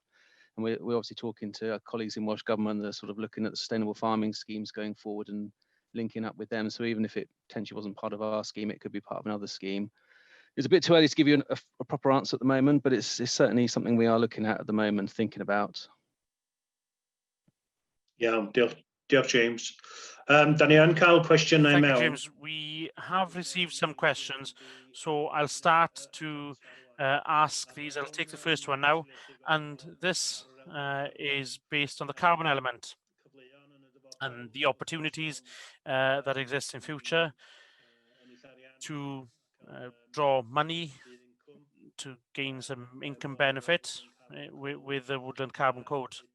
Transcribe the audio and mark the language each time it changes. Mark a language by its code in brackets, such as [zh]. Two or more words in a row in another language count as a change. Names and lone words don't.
[en] And we're obviously talking to our colleagues in Welsh Government that are sort of looking at the sustainable farming schemes going forward and linking up with them. So even if it potentially wasn't part of our scheme, it could be part of another scheme. It's a bit too early to give you a proper answer at the moment, but it's certainly something we are looking at the moment, thinking about. Yeah, [cy] diolch James. Dan ni yn cael cwestiynau [en] Thank you, [cy] mewn. [en] James. We have received some questions, so I'll start to ask these. I'll take the first one now, and this is based on the carbon element and the opportunities that exist in future to draw money to gain some income benefit with the Woodland Carbon Code.